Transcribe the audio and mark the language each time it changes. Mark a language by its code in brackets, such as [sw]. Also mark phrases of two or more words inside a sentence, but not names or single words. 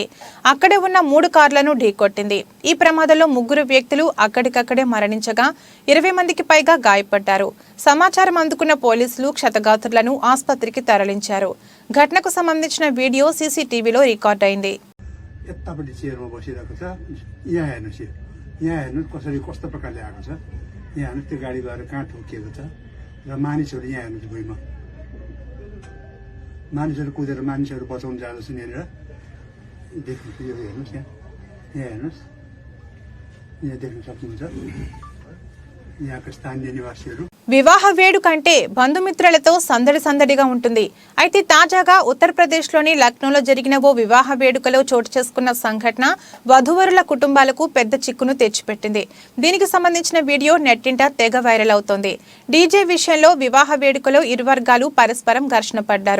[te] అక్కడే ఉన్న 3 కార్లను ఢీకొట్టింది. ఈ ప్రమాదంలో 3 వ్యక్తులు అక్కడికక్కడే మరణించగా 20 మందికి పైగా గాయపడ్డారు. సమాచారం అందుకున్న పోలీసులు క్షతగాత్రులను ఆసుపత్రికి తరలించారు. ఘటనకు సంబంధించిన వీడియో సీసీటీవీలో రికార్డ్ అయింది. [ne] यहाँ हेर्नु त्यो गाडी गएर कहाँ ठोकिएको छ र मानिसहरू यहाँ हेर्नुहोस् भुइँमा मानिसहरू कुदेर मानिसहरू बचाउन जाँदैछन् यहाँनिर देख्नु यो हेर्नुहोस् यहाँ हेर्नुहोस् यहाँ देख्न सक्नुहुन्छ यहाँका स्थानीय निवासीहरू. [te] వివాహ వేడుక అంటే బంధుమిత్రులతో సందడిగా ఉంటుంది. అయితే తాజాగా ఉత్తరప్రదేశ్లోని లక్నోలో జరిగిన ఓ వివాహ వేడుకలో చోటు చేసుకున్న సంఘటన వధూవరుల కుటుంబాలకు పెద్ద చిక్కును తెచ్చిపెట్టింది. దీనికి సంబంధించిన వీడియో నెట్టింట తెగ వైరల్ అవుతోంది. డీజే విషయంలో వివాహ వేడుకలో 2 వర్గాలు పరస్పరం ఘర్షణ పడ్డారు.